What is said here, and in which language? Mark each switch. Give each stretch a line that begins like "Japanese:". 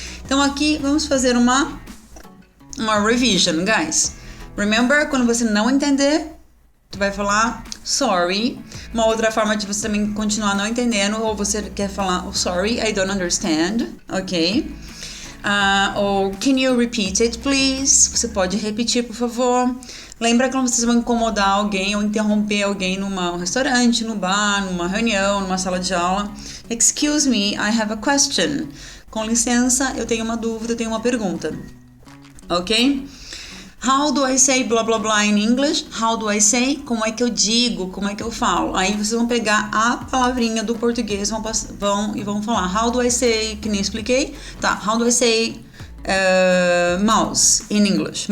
Portuguese: Então, aqui vamos fazer uma revision, guys. Remember, quando você não entender, tu vai falar sorry. Uma outra forma de você também continuar não entendendo, ou você quer falar
English: oh, sorry, I don't understand, ok?
Portuguese: Ou
English: can you repeat it, please?
Portuguese: Você pode repetir, por favor. Lembra quando vocês vão incomodar alguém ou interromper alguém num restaurante, no bar, numa reunião, numa sala de aula?
English: Excuse me, I have a question.
Portuguese: Com licença, eu tenho uma dúvida, eu tenho uma pergunta.
English: Ok? How do I say blah blah blah in English? How do I say?
Portuguese: Como é que eu digo? Como é que eu falo? Aí vocês vão pegar a palavrinha do português e vão falar
English: how do I say,
Portuguese: que nem expliquei? Tá,
English: how do I say mouse in English?